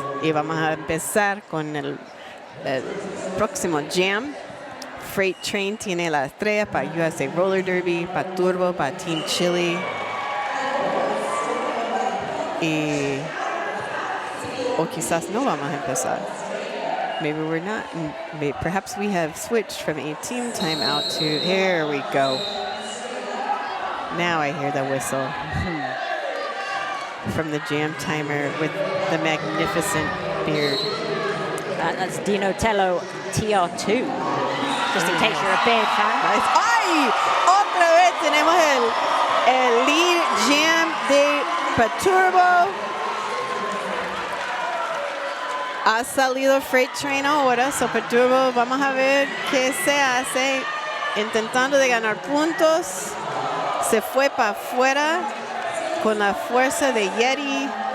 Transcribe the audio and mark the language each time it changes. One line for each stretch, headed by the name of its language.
Spanish: Y vamos a empezar con el próximo jam. Freight Train tiene la estrella para USA Roller Derby, para Turbo, para Team Chile. O quizás no vamos a empezar.
English: Maybe we're not. Perhaps we have switched from a team timeout to, here we go. Now I hear the whistle from the jam timer with the magnificent beard. That's Dinotello TR2, just in case you're a Beard fan. Nice. ¡Ay!
Spanish: Otra vez tenemos el lead jam de Perturbo. Ha salido Freight Train ahora, so Perturbo, vamos a ver qué se hace. Intentando de ganar puntos. Se fue para afuera con la fuerza de Yeti.